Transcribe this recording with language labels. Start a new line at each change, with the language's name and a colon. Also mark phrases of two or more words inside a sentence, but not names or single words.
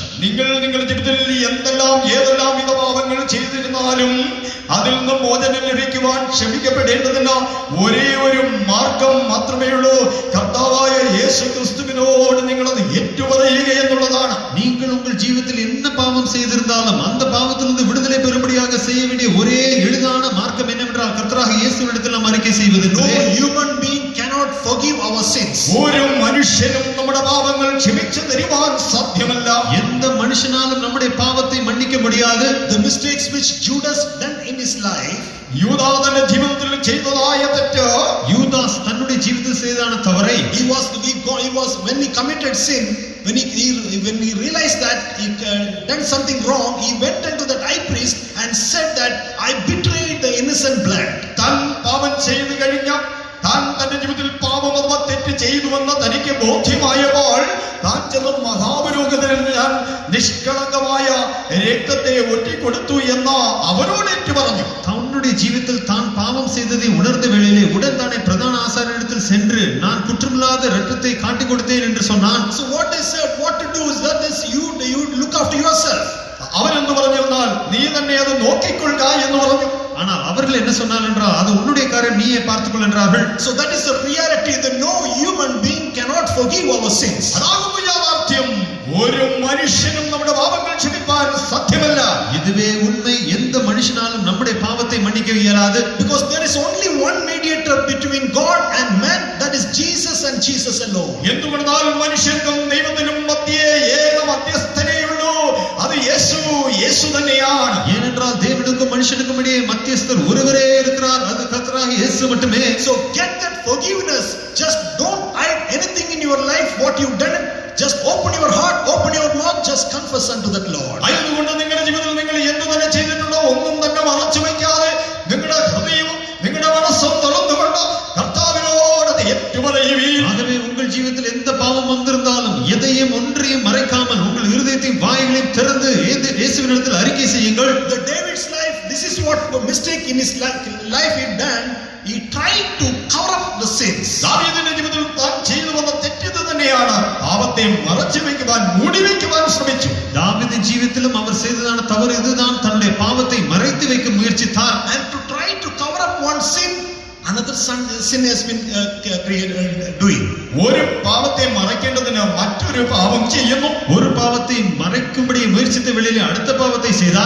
Malayalam: നിങ്ങൾ നിങ്ങളുടെ ജീവിതത്തിൽ ഏതെല്ലാം വിധ പാപങ്ങൾ ചെയ്തിരുന്നാലും അതിൽ നിന്ന് മോചനം ലഭിക്കുവാൻ ക്ഷമിക്കപ്പെടേണ്ടതിന് ഒരേ ഒരു മാർഗം മാത്രമേ ഉള്ളൂ. കർത്താവായ യേശുക്രിസ്തുവിനോട് നിങ്ങൾ അത് ഏറ്റുപറയുക എന്നുള്ളതാണ്.
Tamil: நீங்கள் உங்கள் ஜீவிதத்தில் என்ன பாவம் செய்திருந்தாலும் அந்த பாவத்திலிருந்து விடுதலை பெறும்படியாக செய்ய வேண்டிய ஒரே எளிதான மார்க்கம் என்னவென்றால் கர்த்தராகிய இயேசுவினிடத்தில் நாம் அறிக்கை செய்வது.
English: No human being cannot forgive our sins.
Malayalam: ഒരു മനുഷ്യനും നമ്മുടെ പാപങ്ങൾ ക്ഷമിച്ചു തരുവാൻ സാധ്യമല്ല.
Tamil: எந்த மனுஷனாலும் நம்முடைய பாவத்தை மன்னிக்க முடியாது.
English: The mistakes which Judas done in his life,
Malayalam: യൂദാ തന്റെ ജീവിതത്തിൽ ചെയ്തതായ തെറ്റ്,
Tamil: யூதாஸ் தன்னுடைய ஜீவிதத்தில் செய்தான தவறை,
English: he was when he committed sin, when he realized that he done something wrong, he went into that high priest and said that I betrayed the innocent blood.
Malayalam: താൻ പാപം ചെയ്തു കഴിഞ്ഞ താൻ തന്റെ ജീവിതത്തിൽ പാപം അഥവാ തെറ്റ് ചെയ്തുവെന്ന് തനിക്ക് ബോധ്യമായപ്പോൾ താൻ ചെന്ന് മഹാപുരോഹിതനിൽ ഞാൻ നിഷ്കളങ്കമായ രക്തത്തെ ഒറ്റിക്കൊടുത്തു എന്ന് അവരോട് ഏറ്റു പറഞ്ഞു.
Tamil: தன்னுடைய ஜீவிதத்தில் தான் பாவம் செய்ததை உணர்ந்த வேளையிலே உடன் தானே பிரதான ஆசாரியனிடத்தில் சென்று நான் குற்றமில்லாத இரத்தத்தை காட்டிக் கொடுத்தேன் என்று சொன்னான்.
English: So what they said, what to do is that is you look after yourself.
Malayalam: അവരെന്ന് പറഞ്ഞാൽ നീ തന്നെ അത് നോക്കിക്കൊള്ളുക എന്ന് പറഞ്ഞു.
Tamil: ஆனால் அவர்கள் என்ன சொன்னார் என்றால் அது உன்னுடைய காரியம், நீயே பார்த்துக்கொள் என்றார்கள்.
English: So that is the reality, that no human being cannot forgive our sins.
Malayalam: അതാകുന്നു യാഥാർത്ഥ്യം. ഒരു മനുഷ്യനും നമ്മുടെ പാപങ്ങൾ ക്ഷമിപ്പാൻ സാധ്യമല്ല.
Tamil: இதுவே உண்மை. எந்த மனுஷனாலும் நம்முடைய பாவத்தை மன்னிக்க இயலாது.
English: Because there is only one mediator between God and man, that is Jesus and Jesus alone.
Malayalam: എന്തുകൊണ്ടാൽ മനുഷ്യർക്കും ദൈവത്തിനും മധ്യേ ഏക മധ്യസ്ഥനേയുള്ളൂ, അത് യേശു തന്നെയാണ്.
Tamil: ஏனென்றால் தேவனுக்கும் மனுஷனுக்கும் இடையே மத்தியஸ்தர் ஒருவரே இருக்கிறார், அது கர்த்தராகிய இயேசு மட்டுமே.
English: So get that forgiveness. Just don't hide anything in your life what you've done. Just open your heart, open your mouth, just confess unto that Lord.
Malayalam: അതുകൊണ്ട് നിങ്ങളുടെ ജീവിതത്തിൽ നിങ്ങൾ എന്തു തന്നെ ചെയ്തിട്ടുണ്ടോ ഒന്നും തന്നെ മറച്ചു വയ്ക്കാതെ നിങ്ങളുടെ ഹൃദയവും നിങ്ങളുടെ മനസ്സും തുറന്നുകൊണ്ട് കർത്താവിനോട് ഏറ്റുപറയുവീൻ.
Tamil: ஆகவே உங்கள் ஜீவிதத்தில் எந்த பாவம் வந்திருந்தாலும் எதையும் ஒன்றையும் மறைக்காமல் உங்கள் இருதயத்தையும் வாய்களையும் திறந்து இயேசுவினிடத்தில் அறிக்கை செய்யுங்கள்.
English: The David's life, this is what the mistake in his life he done. He tried to cover up the sins.
Malayalam: ദാവീദിന്റെ ജീവിതത്തിൽ താൻ ചെയ്തു വന്ന തെറ്റ് തന്നെയാണ് പാപത്തെ മറച്ചു വയ്ക്കുവാൻ മൂടി വയ്ക്കുവാൻ ശ്രമിച്ചു.
Tamil: தாவீதின் ஜீவிதத்திலும் அவர் செய்ததான தவறு இதுதான், தன்னுடைய பாவத்தை மறைத்து வைக்க முயற்சித்தார்.
English: And to try to cover up one sin, another sin has been doing.
Malayalam: ഒരു പാപത്തെ മറയ്ക്കേണ്ടതിന് മറ്റൊരു പാപം ചെയ്യുന്നു.
Tamil: ஒரு பாவத்தை மறைக்கும்படி முயற்சித்த வேளையிலே அடுத்த பாவத்தை செய்தார்.